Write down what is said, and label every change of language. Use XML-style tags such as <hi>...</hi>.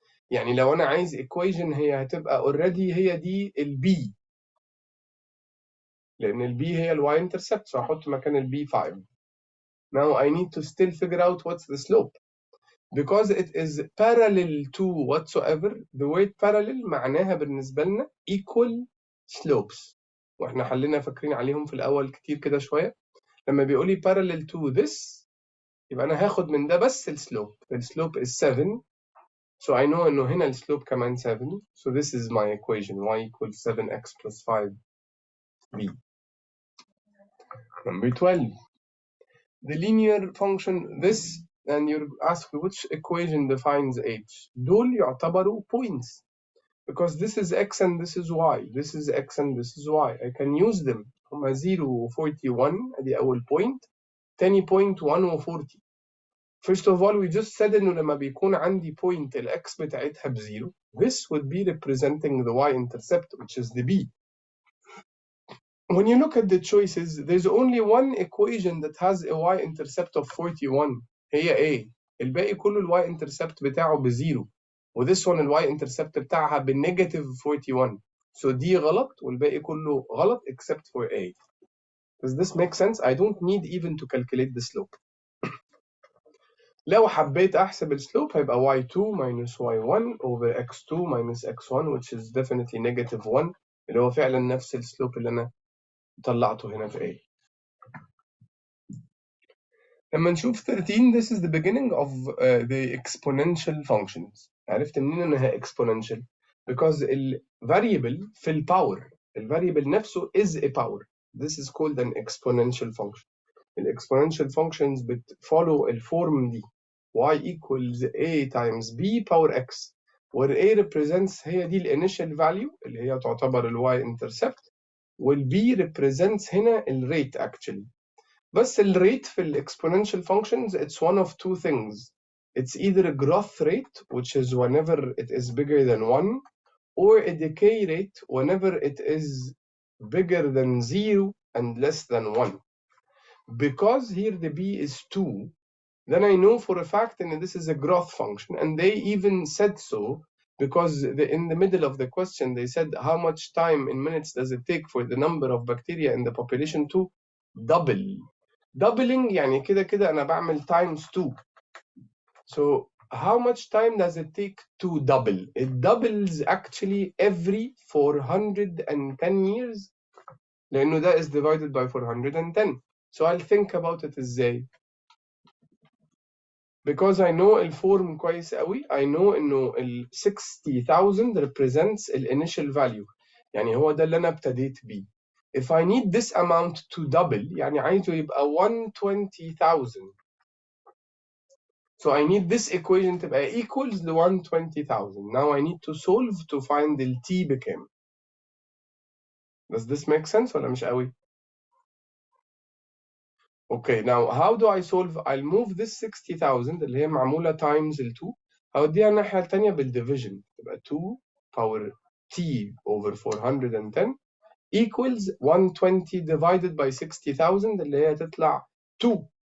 <ar>يعني لو انا عايز equation هي هتبقى already هي دي البي لان البي هي الواي انترسبت so هحط مكان البي 5.</ar> <en>Now I need to still figure out what's the slope because it is parallel to whatsoever. The word parallel</en> <ar>معناها بالنسبة لنا</ar> <en>equal slopes</en> <ar>واحنا حلينا فاكرين عليهم في الأول كتير كده شوية. لما بيقول لي</ar> <en>parallel to this</en> <ar>يبقى أنا هاخد من ده بس السلوب.</ar> <en>السلوب is 7 so I know</en> <ar>إنه هنا السلوب كمان</ar> <en>7 so this is my equation y equals 7x plus 5b. Number 12. The linear function this and you're asked which equation defines h.</en> <ar>دول يعتبروا</ar> <en>points because this is x and this is y. This is x and this is y. I can use them.</en> <ar>هما 0 و 41 ادي أول point. تاني point 1 و 40.</ar> <en>First of all we just said</en> <ar>إنه لما بيكون عندي point الx بتاعتها بزيرو</ar> <en>this would be representing the y-intercept which is the b. When you look at the choices, there's only one equation that has a y-intercept of 41 هي A.</en> <ar>الباقي كله y-intercept بتاعه بزيرو و</ar> <en>this one y-intercept</en> <ar>بتاعها بنيجاتيف 41 so دي غلط والباقي كله غلط</ar> <en>except for A. Does this make sense? I don't need even to calculate the slope.</en> <ar>لو حبيت أحسب السلوب هيبقى</ar> <en>y2 minus y1 over x2 minus x1 which is definitely negative 1</en> <ar>اللي هو فعلا نفس السلوب اللي أنا طلعته هنا في A. لما نشوف</ar> <en>13 this is the beginning of the exponential functions.</en> <ar>عرفت منين انها</ar> <en>exponential؟ because ال variable في ال power، ال variable نفسه is a power. This is called an exponential function. ال exponential functions follow الفورم دي y equals a times b power x where a represents هي دي ال initial value</en> <ar>اللي هي تعتبر</ar> <en>ال y intercept وال b represents هنا ال rate actually. بس ال rate في ال exponential functions it's one of two things. It's either a growth rate which is whenever it is bigger than 1 or a decay rate whenever it is bigger than 0 and less than 1. Because here the b is 2, then I know for a fact that this is a growth function, and they even said so because in the middle of the question they said how much time in minutes does it take for the number of bacteria in the population to double.</en> <ar>Doubling يعني كده كده أنا بعمل</ar> <en>times 2. So how much time does it take to double? It doubles actually every 410 years</en> <ar>لأنه</ar> <en>ده is divided by 410. So I'll think about it</en> <ar>ازاي؟</ar> <en>Because I know الفورم كويس قوي. I know إنه ال 60,000 represents ال initial value.</en> <ar>يعني هو ده اللي أنا ابتديت بيه.</ar> <en>If I need this amount to double</en> <ar>يعني عايزه يبقى</ar> <en>120,000. So I need this equation to be equals to 120,000. Now I need to solve to find the t</en> <ar>بكام.</ar> <en>Does this make sense</en> <ar>ولا مش قوي؟</ar> <en>Okay, now how do I solve? I'll move this 60,000 اللي هي معمولة times ال 2</en> <ar>هوديها الناحية التانية</ar> <en>بالdivision تبقى 2 power t over 410 equals 120 divided by 60,000 اللي هي تطلع 2.</en>